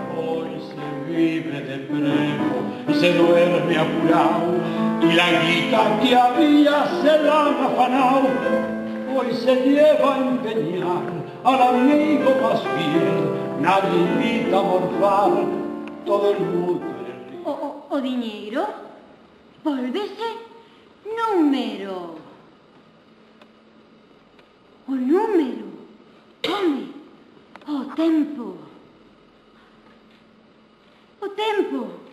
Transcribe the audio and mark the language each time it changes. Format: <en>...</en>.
<es>Hoy se vive de preco y se duerme apurado, y la guita que había se la han afanao. Hoy se lleva a empeñar al amigo más fiel, nadie invita a morfar, todo el mundo en el río.</es> <gl>O diñeiro volvese número. O número, home, o tempo. O tempo.</gl>